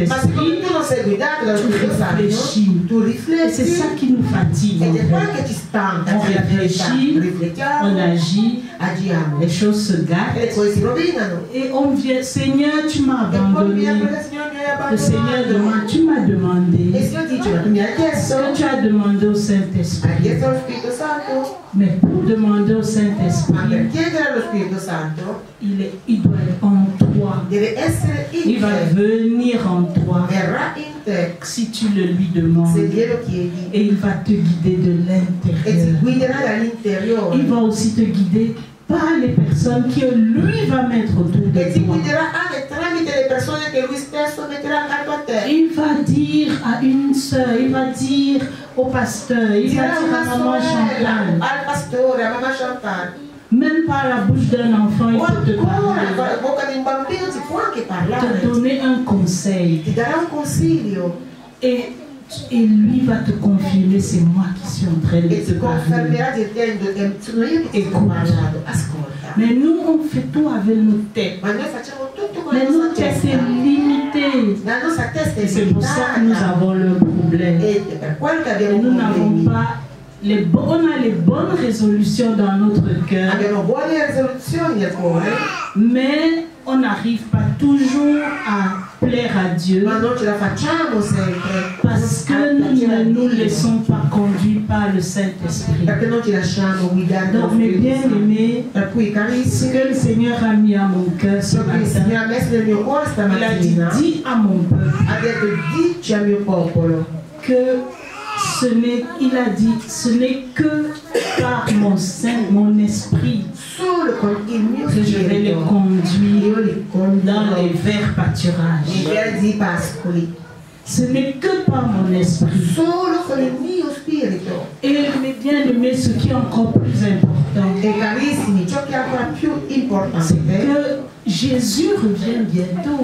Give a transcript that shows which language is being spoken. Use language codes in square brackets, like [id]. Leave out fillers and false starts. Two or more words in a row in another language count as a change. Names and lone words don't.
[fr] Saint-Esprit, [it] tu non sei guidato dallo tu Spirito Santo, [fr] réfléchis. tu Et c'est [it] rifletti [fr] ça qui nous fatigue. [it] ed [fr] en [it] è quello [fr] fait. [it] che ci stanca. [fr] On [it] c'è la verità. [fr] réfléchit, [it] Riflettiamo, [fr] on agit, [it] agiamo [fr] les choses se [it] e le [fr] gâtent. [it] cose si rovinano. [fr] Et on vient, Seigneur, tu m'as [it] E poi [fr] abandonné. [it] il Signore mi ha [fr] Le Seigneur [it] abbandonato. [fr] demande, tu m'as [it] E il [fr] demandé. [it] Signore dice, ma tu mi hai [fr] Ce [it] chiesto? [fr] que tu as demandé au [it] Hai [fr] Saint-Esprit. [it] chiesto allo Spirito Santo? [fr] Mais pour demander au [it] Ma per [fr] Saint-Esprit, [it] chiedere allo Spirito Santo [fr] il doit être en toi. [it] deve essere in [fr] Il va [it] te. [fr] venir en toi [it] Verrà in te [fr] si tu le lui [it] se [fr] demandes. [it] glielo chiedi [fr] Et il va te guider de [it] e ti [fr] l'intérieur. [it] guiderà dall'interiore. [fr] Il va aussi te guider par les personnes que lui va mettre autour [it] E [fr] de [it] ti [fr] toi. [it] guiderà anche tramite le persone che lui stesso metterà accanto a te. [fr] Il va dire à une sœur, il va dire au pasteur, il va [it] Dirà [fr] dire [it] una [fr] à maman [it] sorella, [fr] Chantal. [it] al pastore, a mamma Chantal. [fr] Même par la bouche d'un enfant, il [it] O [fr] peut te [it] ancora, con [fr] parler, [it] la bocca di un bambino si può anche [fr] te [it] parlare. [fr] donner un conseil. [it] Ti darà un consiglio [fr] Et lui va te confirmer, c'est moi qui suis en train de [it] e [fr] te [it] ti [fr] parler. [it] confermerà dicendo che sono io che ti sto parlando. Ascolta. [fr] Mais nous, on fait tout avec nos têtes. [it] Ma noi facciamo tutto con la [fr] Mais [it] nostra [fr] notre tête [it] testa. [fr] est limitée. [it] La nostra testa è [fr] Et c'est pour ça que nous [it] limitata. [fr] avons le problème. [it] E per quello che [fr] Et [it] abbiamo [fr] nous n'avons [it] problemi. [fr] pas on a les bonnes résolutions dans notre cœur, [it] Abbiamo buone risoluzioni nel cuore, [fr] mais on n'arrive pas toujours à plaire à Dieu [it] ma non ce la facciamo sempre. [fr] parce que nous ne nous laissons pas conduire par le Saint-Esprit. [it] Perché non ci lasciamo guidare dallo [fr] Donc, mes [it] Spirito Santo. [fr] bien-aimés, [it] Per cui [fr] ce [it] carissimi, [fr] que le Seigneur a mis à mon cœur ce [it] ciò che il Signore [fr] matin, [it] ha messo nel mio cuore [fr] il a dit, [it] stamattina, [fr] dis à mon peuple [it] ha detto dici al mio popolo [fr] que il a dit, ce n'est que par mon esprit que je vais les conduire dans les verts pâturages. Ce n'est que par mon esprit. Et mes bien-aimés, ce qui est encore plus important, c'est que Jésus revient bientôt.